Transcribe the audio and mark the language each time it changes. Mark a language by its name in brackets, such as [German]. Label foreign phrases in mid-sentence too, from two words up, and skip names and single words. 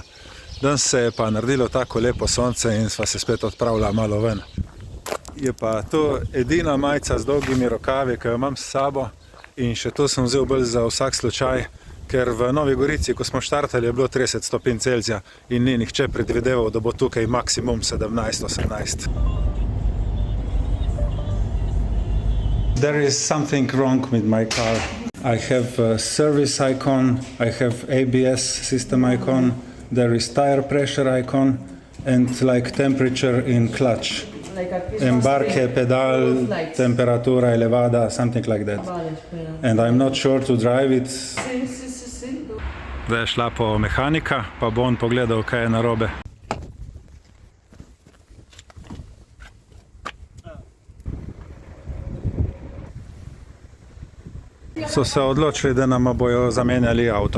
[Slovenian] Danes se je pa naredilo tako lepo sonce in sva se spet odpravila malo ven. Je pa to edina majica z dolgimi rokavi, ki jo imam s sabo in še to sem vzel bolj za vsak slučaj, ker v Novi Gorici, ko smo štartali, je bilo 30 stopinj Celzija in ni nihče predvideval, da bo tukaj maksimum 17-18. [English] There is something wrong with my car. I have a service icon, I have ABS system icon, there is tire pressure icon and like temperature in clutch. [Spanish] Embarque, pedal, temperatura elevada, [English] something like that. And I'm not sure to drive it. [Slovenian] Zdaj je šla po mehanika, pa bo on pogledal, kaj je narobe. So se odločili, da nam bojo zamenjali avto.